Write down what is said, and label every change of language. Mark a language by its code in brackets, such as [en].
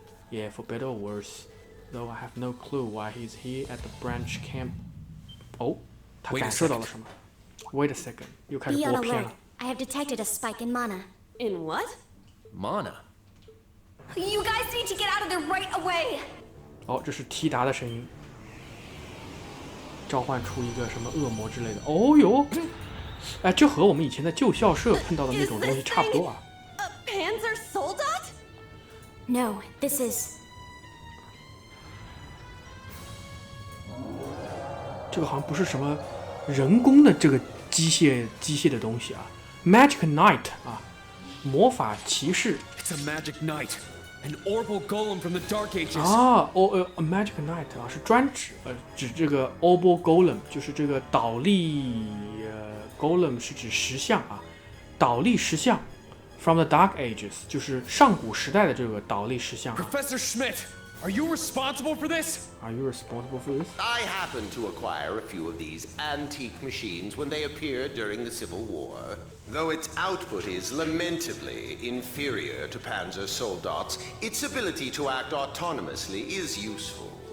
[en] Yeah, for better or worse. Though I have no clue why he's here at the branch camp. [zh] 他感受到了什么？ Wait a second，又开始播片了。 [en] I have detected a spike in mana. In what? Mana? You guys need to get out of there right away. [zh] 哦，这是提达的声音，召唤出一个什么恶魔之类的。哦哟，哎，这和我们以前在旧校舍碰到的那种东西差不多啊。 [en] A Panzer Soldat? No, this is. [zh] 这个好像不是什么人工的这个机械的东西啊 ，Magic Knight 啊，魔法骑士。 [en] It's a magic knight, an orbital golem from the Dark Ages. [zh] 啊，Magic Knight 啊，是专指这个 Orbital Golem， 就是这个倒立Golem 是指石像啊，倒立石像 from the Dark Ages 就是上古时代的这个倒立石像啊。 [en] Professor Schmidt, are you responsible for this? Are you responsible for this? I happened to acquire a few of these antique machines when they appeared during the Civil War. Though its output is lamentably inferior to Panzer Soldat's, its ability to act autonomously is useful.